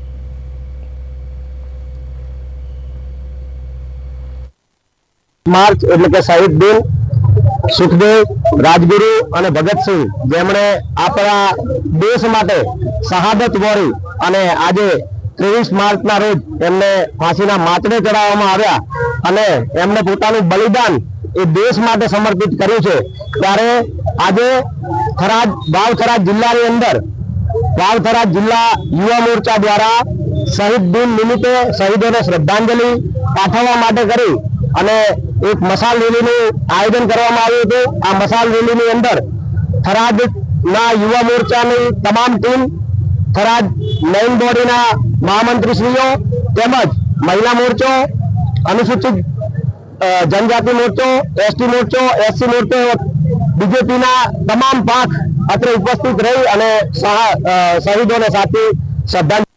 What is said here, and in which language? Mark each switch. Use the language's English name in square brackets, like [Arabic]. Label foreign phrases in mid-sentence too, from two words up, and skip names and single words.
[Gujarati] માર્ચ એટલે કે શહીદ દિન સુખદેવ, રાજગુરુ ઔર ભગત સિંહ જેમણે આપણા દેશ માટે શહાદત વોરી અને આજે 23 માર્ચ ના રોજ એમને ફાંસીના માચડે ચઢાવવામાં આવ્યા અને એમણે પોતાનું બલિદાન એ દેશ માટે સમર્પિત કર્યું છે। ત્યારે આજે વાવ થરાદ જિલ્લાની અંદર વાવ થરાદ જિલ્લા યુવા મોરચા દ્વારા શહીદ દિન નિમિત્તે શહીદોને શ્રદ્ધાંજલિ પાઠવવા માટે કરી અને એક મશાલ રેલીનું આયોજન કરવામાં આવ્યું હતું। આ મશાલ રેલીની અંદર થરાદના યુવા મોરચાની તમામ ટીમ, થરાદ મેઇન બોડીના મહામંત્રીશ્રીઓ તેમજ મહિલા મોરચો, અનુસૂચિત જનજાતિ મોરચો, એસટી મોરચો, એસસી મોરચો, બીજેપીના તમામ પાખ અત્રે ઉપસ્થિત રહી અને શહીદોને સાથે શ્રદ્ધાંજલિ